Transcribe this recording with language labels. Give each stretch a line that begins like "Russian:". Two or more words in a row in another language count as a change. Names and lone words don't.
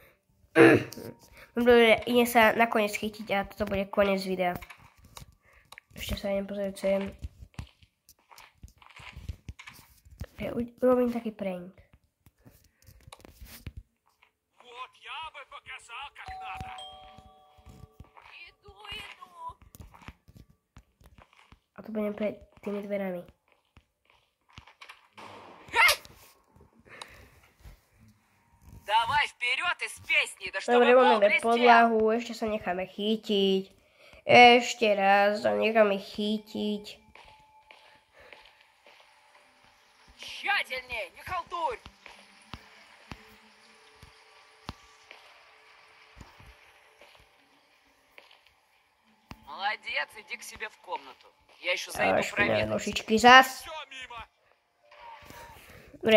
Slovak: Dobre, idem sa nakoniec chytiť a toto bude koniec videa. Ešte sa idem pozrieť sem. Ja urobím taký prank.
Russian: Вот я бы показал, как надо. Иду.
Slovak: A to budem pred tými dverami.
Russian: Давай вперед из песни, да чтобы
Slovak: Dobre,
Russian: пол
Slovak: máme
Russian: блестел.
Slovak: podlahu, ešte sa necháme chytiť. Ešte raz sa necháme chytiť.
Russian: Тщательнее, не халтурь. Молодец, иди к себе в комнату. Я еще зайду
Slovak: A špinavé
Russian: проверить.
Slovak: nožičky zas.
Russian: Все мимо.
Slovak: Dobre.